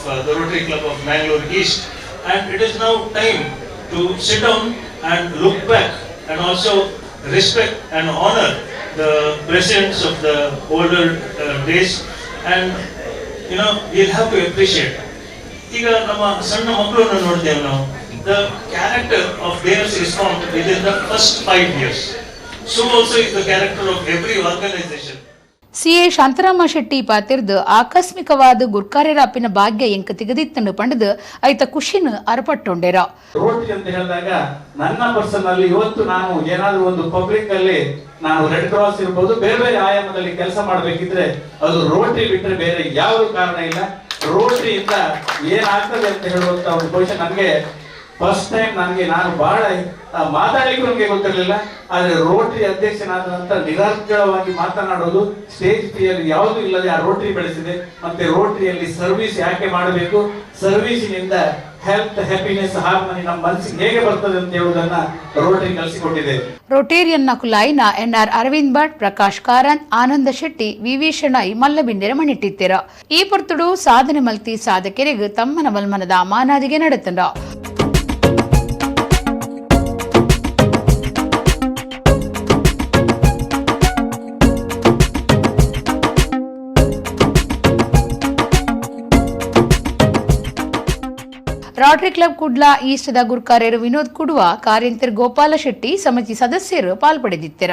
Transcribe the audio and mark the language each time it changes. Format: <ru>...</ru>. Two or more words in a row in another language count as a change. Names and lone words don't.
<en>the Rotary Club of Mangalore East, and it is now time to sit down and look back and also respect and honor the presidents of the older days, and we'll have to appreciate.</en> <kn>ಈಗ ನಮ್ಮ ಸಣ್ಣ ಮಕ್ಕಳನ್ನು ನೋಡ್ತೇವೆ ನಾವು,</kn> <en>the character of theirs is formed within the first 5 years. So also is the character of every organization.</en> <tcy>ಸಿಎ ಶಾಂತರಾಮ ಶೆಟ್ಟಿ ಪಾತಿರ್ದು ಆಕಸ್ಮಿಕವಾದ ಗುರ್ಕಾರ್ಯರಾಪಿನ ಭಾಗ್ಯ ಎಂಕ ತೆಗೆದಿತ್ತನ್ನು ಪಂಡದು ಐತ ಖುಷಿನ ಅರ್ಪಟ್ಟೊಂಡೆರ.</tcy> <kn>ರೋಟರಿ ಅಂತ ಹೇಳಿದಾಗ ನನ್ನ ಪರ್ಸನ್ ಅಲ್ಲಿ ಇವತ್ತು ನಾನು ಏನಾದ್ರೂ ಒಂದು ಪಬ್ಲಿಕ್ ಅಲ್ಲಿ ನಾನು ರೆಡ್ ಕ್ರಾಸ್ ಇರಬಹುದು, ಬೇರೆ ಬೇರೆ ಆಯಾಮದಲ್ಲಿ ಕೆಲಸ ಮಾಡಬೇಕಿದ್ರೆ ಅದು ರೋಟರಿ ಬಿಟ್ಟರೆ ಬೇರೆ ಯಾವುದು ಕಾರಣ ಇಲ್ಲ. ರೋಟರಿಯಿಂದ ಏನಾಗ್ತದೆ ಅಂತ ಹೇಳುವಂತ ಒಂದು ಕ್ವಶನ್ ನನಗೆ</kn> <en>first time</en> <kn>ನಾನು ಬಹಳ ಮಾತಾಡಲಿಕ್ಕೂ ನಮಗೆ ಗೊತ್ತಿರಲಿಲ್ಲ. ಆದ್ರೆ ರೋಟರಿ ಅಧ್ಯಕ್ಷನಾದ ನಂತರ ನಿರರ್ಗಳವಾಗಿ ಮಾತನಾಡೋದು,</kn> <en>stage fear</en> <kn>ಯಾವುದು ಇಲ್ಲದೆ ಆ ರೋಟರಿ ಬೆಳೆಸಿದೆ. ಮತ್ತೆ ರೋಟರಿಯಲ್ಲಿ ಸರ್ವಿಸ್ ಯಾಕೆ ಮಾಡಬೇಕು, ಸರ್ವಿಸಿನಿಂದ</kn> <en>health, happiness, harmony</en> <kn>ನಮ್ಮ ಮನಸ್ಸಿಗೆ ಹೇಗೆ ಬರ್ತದೆ ಅಂತ ಹೇಳುವುದನ್ನ ರೋಟರಿ ಕಲಿಸಿಕೊಟ್ಟಿದೆ.</kn> <tcy>ರೋಟೇರಿಯನ್ ನಕುಲಾಯಿನ ಎನ್ಆರ್ ಅರವಿಂದ್ ಭಟ್, ಪ್ರಕಾಶ್ ಕಾರಂತ್, ಆನಂದ ಶೆಟ್ಟಿ, ವಿವಿ ಶೆಣೈ ಮಲ್ಲಬಿಂದೆರ ಮಣಿಟ್ಟಿತ್ತೆರ. ಈ ಪೊರ್ತುಡು ಸಾಧನೆ ಮಲ್ತಿ ಸಾಧಕೆರೆಗೆ ತಮ್ಮನ ಮಲ್ಮನದ ಮಾನಾದಿಗೆ ನಡೆತಂಡ. ರೋಟರಿ ಕ್ಲಬ್ ಕುಡ್ಲ ಈಸ್ಟದ ಗುರ್ಕಾರ್ಯರು ವಿನೋದ್ ಕುಡುವ, ಕಾರ್ಯಂತರ ಗೋಪಾಲ ಶೆಟ್ಟಿ ಸಮಿತಿ ಸದಸ್ಯರು ಪಾಲ್ಪಡೆದಿತ್ತೆರ.</tcy>